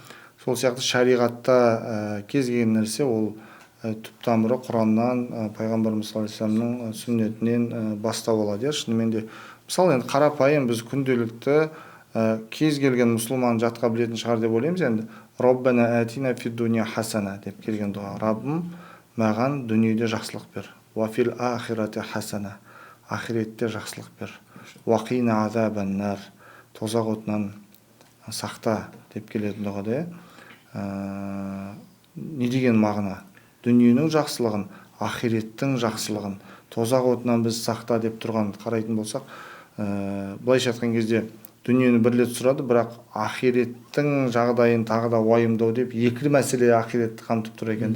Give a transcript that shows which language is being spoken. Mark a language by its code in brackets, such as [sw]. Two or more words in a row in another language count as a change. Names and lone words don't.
[kk] Сол сияқты шариғатта кез келген нәрсе ол түп тамыры Құраннан, пайғамбарымыз [ar] صلى الله عليه [kk] вассаламның сүннетінен бастау алады. Шынымен де мысалы енді қарапайым біз күнделікті кез келген мұсылман жатқа білетін шығар деп ойлаймыз енді. [ar] ربنا آتنا في الدنيا حسنة деп келген дұға. [kk] Раббым, маған дүниеде жақсылық бер. [ar] وفي الآخرة حسنة. [kk] Ақиретте жақсылық бер. [ar] وقنا عذاب النار. [kk] Тозақ отынан сақта деп келетін дұғада. Не деген мағына? Дүниенің жақсылығын, ақиреттің жақсылығын, тозақ отынан біз сақта деп тұрған қарайтын болсақ, былайша айтқан кезде дүниені бір рет сұрады, бірақ ақиреттің жағдайын тағы да уайымдау деп екі мәселе ақиретті қамтып тұр екен де.